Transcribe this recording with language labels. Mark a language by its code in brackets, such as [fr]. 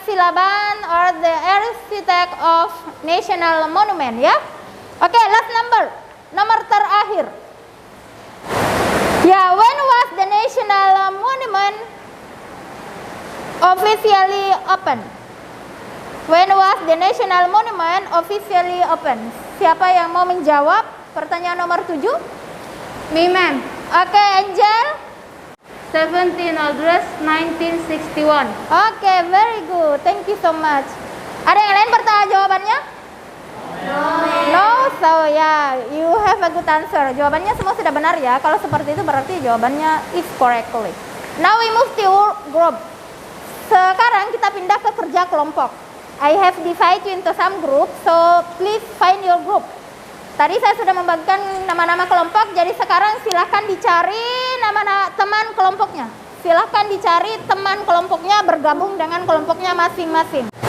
[en] Silaban are the architect of national monument ya. Oke, last number. [id] Nomor terakhir. [en] Ya, when was the national monument officially open? When was the national monument officially open? [id] Siapa yang mau menjawab pertanyaan nomor 7? [en] Me, ma'am. Oke, Angel. 17 August 1961. Oke, very good. Thank you so much. [id] Ada yang lain pertanyaan jawabannya? [en] No, so ya, you have a good answer. [id] Jawabannya semua sudah benar ya. Kalau seperti itu berarti jawabannya [en] is correctly. Now we move to group. [id] Sekarang kita pindah ke kerja kelompok. [en] I have divided you into some group, so please find your group. [id] Tadi saya sudah membagikan nama-nama kelompok, jadi sekarang silahkan dicari nama teman kelompoknya. Silahkan dicari teman kelompoknya bergabung dengan kelompoknya masing-masing.